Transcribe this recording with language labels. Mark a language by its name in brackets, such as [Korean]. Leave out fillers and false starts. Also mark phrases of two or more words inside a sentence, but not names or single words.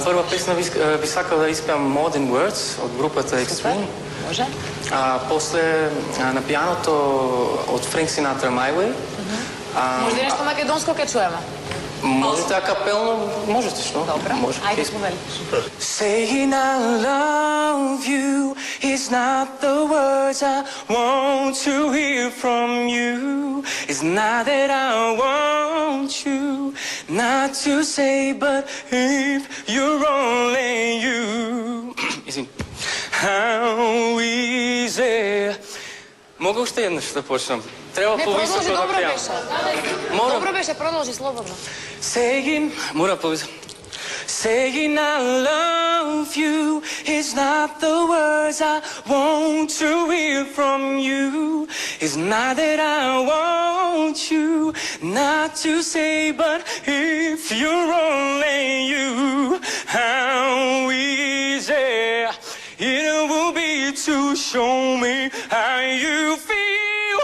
[Macedonian] прва песна би сакал да испеам Modern Words од групата Extreme. Може? После на пијаното од Frank Sinatra My Way. Може ли нешто македонско ке чуеме? Можете акапелно, можете што? Добро, Може. ајде повели. [English] Saying I love you is not the words I want to hear from you. It's not that I want you not to say, but if you're only you. How easy. [Macedonian] Мога уште еднаш да почнам? Треба Не, повисоко продолжи, да добро пеам. беше. Морам. Добро беше, продолжи, слободно. Saying, мора повисоко. [English] Saying I love you is not the words I want to hear from you. It's not that I want you not to say, but if you're only you, how easy it will be to show me how you feel.